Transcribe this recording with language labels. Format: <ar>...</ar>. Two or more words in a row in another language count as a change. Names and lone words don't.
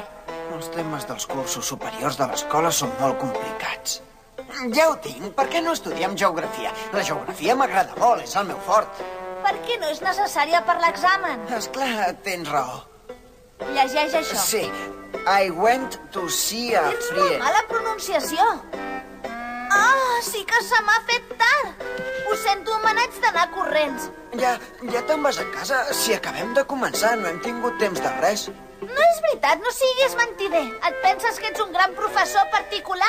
<ca>Els temes dels cursos superiors de l'escola són molt complicats. Ja ho tinc. Per què no estudiem geografia? La geografia m'agrada molt, és el meu fort. Per què no és necessària per l'examen? Esclar, tens raó. Llegeix això.</ca> <en>Sí. I went to see a</en> <ca>Tens</ca> <en>friend.</en> <ca>molt mala pronunciació. Ah, sí que se m'ha fet tard. Ho sento, me n'haig d'anar corrents. Ja te'n vas a casa? Si acabem de començar, no hem tingut temps de res. No és veritat, no siguis mentider. Et penses que ets un gran professor particular?</ca>